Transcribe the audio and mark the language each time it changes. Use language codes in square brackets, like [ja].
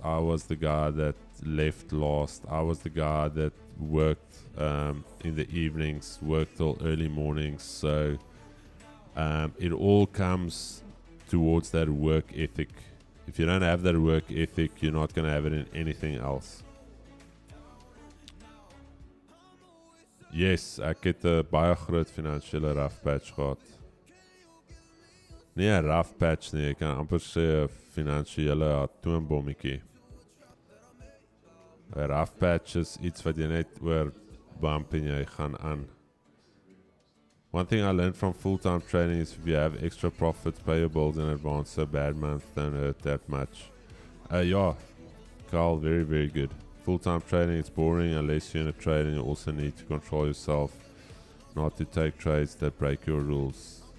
[en] I was the guy that left last. I was the guy that worked in the evenings, worked till early mornings. So it all comes towards that work ethic. If you don't have that work ethic, you're not going to have it in anything else. Yes, [af] ek het 'n baie groot finansiële [en] rough patch [af] gehad. Nee, 'n [en] rough patch [af] nie, ek kan amper sê 'n finansiële atoombommetjie. 'n [en] rough patch [af] is iets wat jy net oor bump en jy gaan aan. [en] One thing I learned from full-time trading is if you have extra profits, pay your bills in advance, so bad months don't hurt that much. Yeah, Carl, very, very good. Full-time trading, it's boring unless you're in a trade, and you also need to control yourself not to take trades that break your rules.